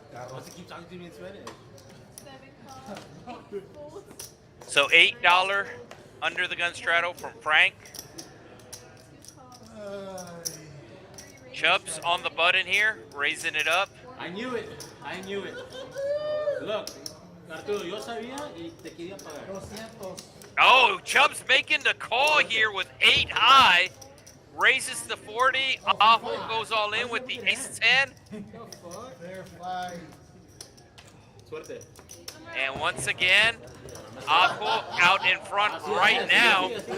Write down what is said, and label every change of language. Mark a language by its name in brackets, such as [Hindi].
[English] Carlos, he keeps talking to me in Spanish. 7 calls. 8 folds. So $8 under the gun straddle from Frank. 2 calls. Chubs on the button here, raising it up. I knew it. I knew it. [Spanish] Look, Arturo, yo sabía y te quería pagar. [English] 200. Oh, Chubbs making the call here with 8 high. Raises the 40. Ajo goes all in with the ace 10. Fair fight. [Spanish] Suerte. [English] And once again, Ajo out in front right now.